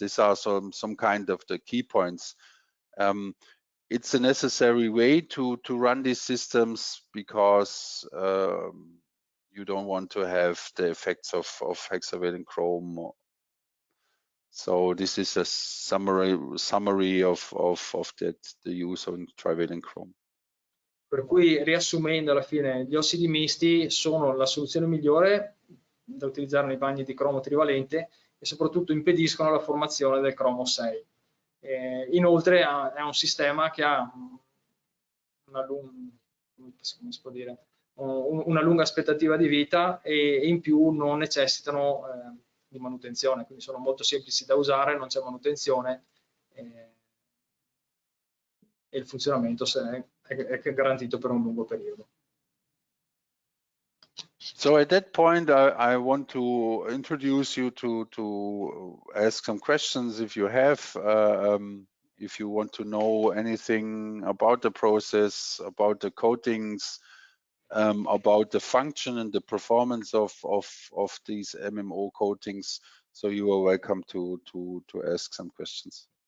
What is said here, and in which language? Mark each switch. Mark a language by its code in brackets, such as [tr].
[en] These are some kind of the key points. It's a necessary way to run these systems because you don't want to have the effects of hexavalent chrome. So this is a summary of the use of trivalent chrome. [it] Per cui, riassumendo, alla fine gli ossidi misti sono la soluzione migliore da utilizzare nei bagni di cromo trivalente e soprattutto impediscono la formazione del cromo 6. Inoltre è un sistema che ha una lunga aspettativa di vita e in più non necessitano di manutenzione, quindi sono molto semplici da usare, non c'è manutenzione e il funzionamento è garantito per un lungo periodo. [en] So at that point, I want to introduce you to ask some questions if you have. If you want to know anything about the process, about the coatings, about the function and the performance of these MMO coatings, so you are welcome to ask some questions.